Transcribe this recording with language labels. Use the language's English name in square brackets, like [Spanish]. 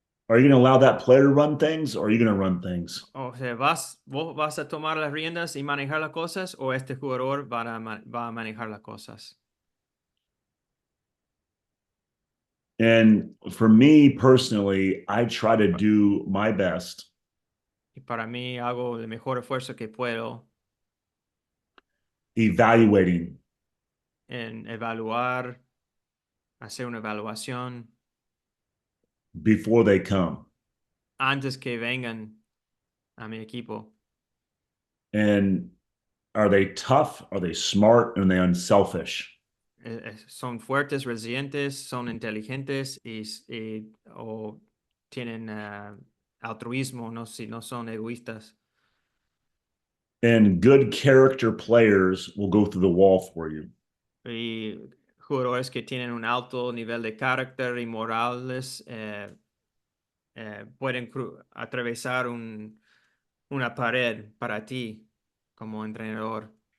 [English] Are you going to allow that player to run things, or are you going to run things? [Spanish] O sea, vos vas a tomar las riendas y manejar las cosas, o este jugador va a manejar las cosas. [English] And for me personally, I try to do my best [Spanish] Y para mí hago el mejor esfuerzo que puedo [English] evaluating [Spanish] en evaluar, hacer una evaluación [English] before they come. [Spanish] antes que vengan a mi equipo. [English] And are they tough? Are they smart? And are they unselfish? [Spanish] Son fuertes, resilientes, son inteligentes o tienen altruismo, no, si no son egoístas. [English] And good character players will go through the wall for you. [Spanish] Y jugadores que tienen un alto nivel de carácter y morales pueden atravesar una pared para ti como entrenador.